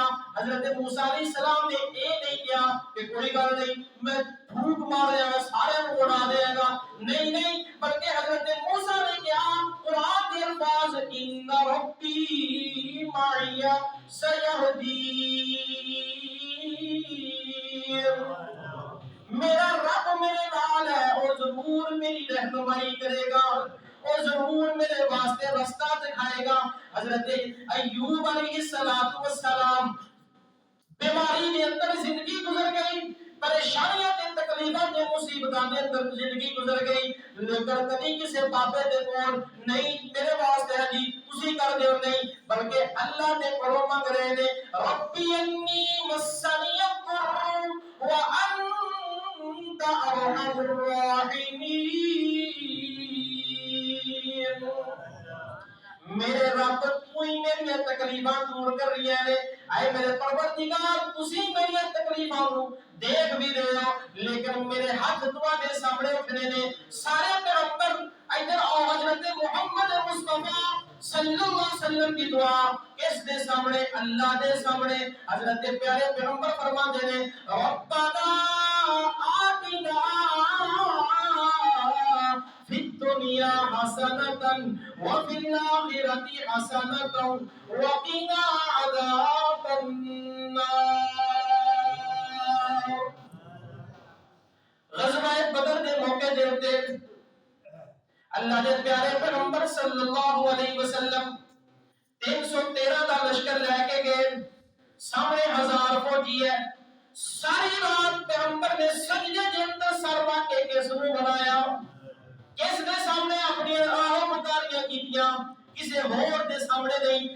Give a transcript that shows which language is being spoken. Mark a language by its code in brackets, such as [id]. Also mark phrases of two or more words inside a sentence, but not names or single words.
[pa] حضرت موسیٰ علیہ السلام نے اے نہیں کیا کہ کوئی گل نہیں میں پھوک ماریا سارے کو اڑا دے گا، نہیں نہیں، بلکہ حضرت موسیٰ نے کیا قرآن کے الفاظ [ar] ان ربی معی سیہدین، [pa] میرا رب میرے نال ہے اور ضرور میری رہنمائی کرے گا اور ضرور میرے واسطے رستہ دکھائے گا۔ حضرت ایوب علیہ السلام بیماری کے اندر زندگی گزر گئی، پریشانیاں تے تکلیفاں تے مصیبتاں دے اندر زندگی گزر گئی، لیکن کبھی کسی بابے دے کول نہیں میرے واسطے ہے جی تسی کر دیو نہیں، بلکہ اللہ دے کولوں منگ رہے نے [ar] ربی انی مسنی الضر وانت ارحم الراحمین، [pa] میرے رب تو ہی میری تکلیفاں دور کر رہی ہے، اے میرے پروردگار تسی میری تکلیفاں نو دیکھ بھی رہے ہو، لیکن میرے ہاتھ تواڈے سامنے اٹھنے نے سارے پیغمبر ادھر آؤ، حضرت محمد مصطفیٰ صلی اللہ علیہ وسلم کی دعا کس دے سامنے؟ اللہ دے سامنے۔ حضرت پیارے پیغمبر فرماتے ہیں [ar] ربنا آتنا فی الدنیا حسنۃ وفی الآخرۃ حسنۃ وقنا عذاب النار۔ [pa] غزوہ بدر دے موقع دے اوتے اللہ دے پیارے پیغمبر صلی اللہ علیہ وسلم 313 دا لشکر لے کے گئے، سامنے 1000 فوجی ہے، ساری رات پیغمبر نے سجدے دے اندر سر رکھ کے کس نو بنایا، کس دے سامنے اپنی آہو مکاریاں کیتیاں، کسی ہور دے سامنے نہیں۔